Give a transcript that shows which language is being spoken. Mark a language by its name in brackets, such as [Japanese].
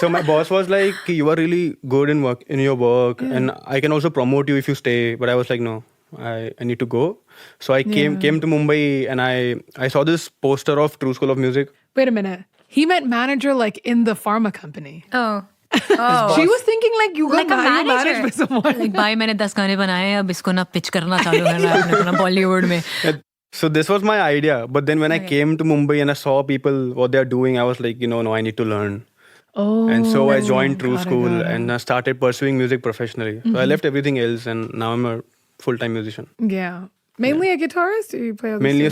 [English] So my boss was like, you are really good in your work, and I can also promote you if you stay. But I was like, no, I need to go. So I came to Mumbai, and I saw this poster of True School of Music. Wait a minute. He meant manager like in the pharma company. Oh. She was thinking like you got Like a managed manager. by someone. [Hindi] Like, भाई मैंने 10 गाने बनाए अब इसको ना pitch करना चालू करना है अपने Bollywood में. [English] So this was my idea. But then when I came to Mumbai and I saw people, what they're doing, I was like, no, I need to learn. Oh. And so I joined True got it, School got it. and I started pursuing music professionally. So I left everything else and now I'm a full-time musician. Yeah. Mainly a guitarist or you play other Mainly a